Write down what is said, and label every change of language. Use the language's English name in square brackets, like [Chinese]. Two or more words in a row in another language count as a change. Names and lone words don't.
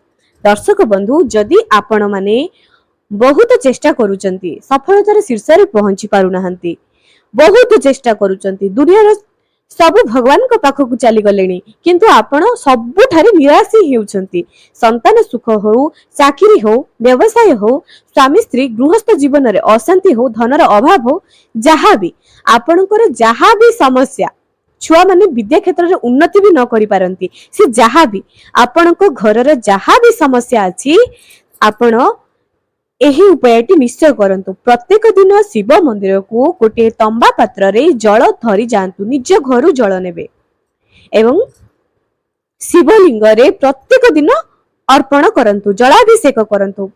[Odia] ଦର୍ଶକ ବନ୍ଧୁ ଯଦି ଆପଣ ମାନେ ବହୁତ ଚେଷ୍ଟା କରୁଛନ୍ତି ସଫଳତାର ଶୀର୍ଷ ରେ ପହଞ୍ଚି ପାରୁ ନାହାନ୍ତି, ବହୁତ ଚେଷ୍ଟା କରୁଛନ୍ତି, ଦୁନିଆ ସବୁ ଭଗବାନ କୁ ପାଖକୁ ଚାଲି ଗଲେଣି କିନ୍ତୁ ଆପଣ ସବୁଠାରେ ନିରାଶ ହେଉଛନ୍ତି, ସନ୍ତାନ ସୁଖ ହେଉ, ଚାକିରି ହେଉ, ବ୍ୟବସାୟ ହେଉ, ସ୍ୱାମୀ ସ୍ତ୍ରୀ ଗୃହସ୍ଥ ଜୀବନ ରେ ଅଶାନ୍ତି ହେଉ, ଧନର ଅଭାବ ହେଉ, ଯାହା ବି ଆପଣଙ୍କର ଯାହା ବି ସମସ୍ୟା, ଛୁଆ ମାନେ ବିଦ୍ୟା କ୍ଷେତ୍ର ରେ ଉନ୍ନତି ବି ନ କରି ପାରନ୍ତି, ସେ ଯାହା ବି ଆପଣଙ୍କ ଘର ରେ ଯାହା ବି ସମସ୍ୟା ଅଛି ଆପଣ ଏହି ଉପାୟଟି ନିଶ୍ଚୟ କରନ୍ତୁ। ପ୍ରତ୍ୟେକ ଦିନ ଶିବ ମନ୍ଦିର କୁ ଗୋଟେ ତମ୍ବା ପାତ୍ର ରେ ଜଳ ଧରି ଯାଆନ୍ତୁ, ନିଜ ଘରୁ ଜଳ ନେବେ ଏବଂ ଶିବଲିଙ୍ଗ ରେ ପ୍ରତ୍ୟେକ ଦିନ ଅର୍ପଣ କରନ୍ତୁ, ଜଳାଭିଷେକ କରନ୍ତୁ।